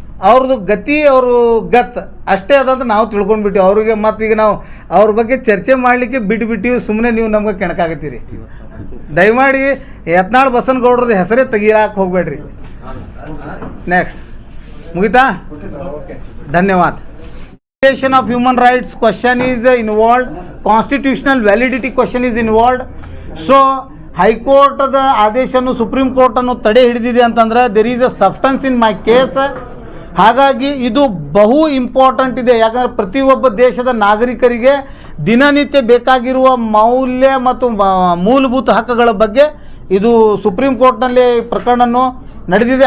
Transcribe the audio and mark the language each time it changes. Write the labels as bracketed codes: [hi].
[kn] ಅವ್ರದ್ದು ಗತಿ ಅವರು ಗತ್ ಅಷ್ಟೇ ಅದಂತ ನಾವು ತಿಳ್ಕೊಂಡ್ಬಿಟ್ಟು ಅವ್ರಿಗೆ ಮತ್ತೀಗ ನಾವು ಅವ್ರ ಬಗ್ಗೆ ಚರ್ಚೆ ಮಾಡಲಿಕ್ಕೆ ಬಿಟ್ಬಿಟ್ಟಿವಿ. ಸುಮ್ಮನೆ ನೀವು ನಮ್ಗೆ ಕೆಣಕಾಗತ್ತೀರಿ. ದಯಮಾಡಿ ಯತ್ನಾಳ್ ಬಸನಗೌಡ್ರದ್ದು ಹೆಸರೇ ತೆಗಿಯಾಕೆ ಹೋಗಬೇಡ್ರಿ. ನೆಕ್ಸ್ಟ್ ಮುಗಿತಾ? ಧನ್ಯವಾದ. [en] Violation of human rights question is involved, constitutional validity question is involved. [kn] So ಹೈಕೋರ್ಟದ ಆದೇಶವನ್ನು ಸುಪ್ರೀಂ ಕೋರ್ಟನ್ನು ತಡೆ ಹಿಡಿದಿದೆ ಅಂತಂದ್ರೆ [en] There is a substance in my case. [kn] ಹಾಗಾಗಿ ಇದು ಬಹು ಇಂಪಾರ್ಟೆಂಟ್ ಇದೆ. ಯಾಕಂದರೆ ಪ್ರತಿಯೊಬ್ಬ ದೇಶದ ನಾಗರಿಕರಿಗೆ ದಿನನಿತ್ಯ ಬೇಕಾಗಿರುವ ಮೌಲ್ಯ ಮತ್ತು ಮೂಲಭೂತ ಹಕ್ಕುಗಳ ಬಗ್ಗೆ ಇದು ಸುಪ್ರೀಂ ಕೋರ್ಟ್ನಲ್ಲಿ ಪ್ರಕರಣವನ್ನು ನಡೆದಿದೆ.